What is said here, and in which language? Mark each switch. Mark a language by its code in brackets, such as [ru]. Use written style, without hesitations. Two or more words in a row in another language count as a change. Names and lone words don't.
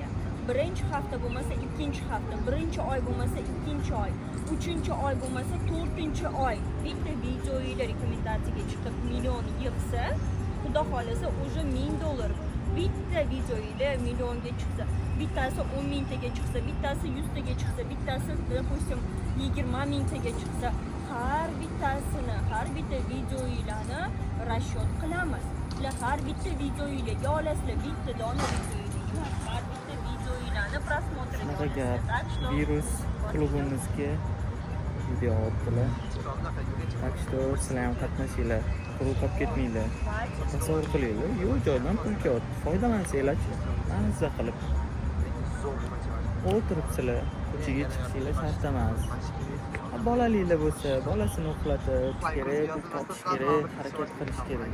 [uz] Birinchi hafta bo'lmasa ikkinchi hafta, birinchi oy bo'lmasa ikkinchi oy, uchinchi oy bo'lmasa to'rtinchi oy bitta videoylar rekomendatsiyaga chiqib million yig'sa, xudo xolasa уже $1000 bitta videoylar millionga chiqsa, bittasi 10 mingtaga chiqsa, bittasi 100 taga chiqsa, bittasi допустим 20 mingtaga chiqsa, har bittasini, har bitta videoylarni расчет qilamiz. Har bitta videoylarga olasizlar, bitta dona videoylar, har bitta videoylarni просмотриga Shunaqa gap. olasizlar. [ru] Так что [uz] Virus klubimizga video otdilar. [ru] Так что [uz] sizlar ham qatnashinglar. Quruq qolib ketmanglar. Tasavvur qilinglar, yo'q joydan pul kelyapti. Foydalansanglar-chi. Mazza qilib. O'tiribsizlar, ko'chaga chiqishinglar shart emas. Bolaliklar bo'lsa, bolasini uxlatib kerak, pul topish kerak, harakat qilish kerak.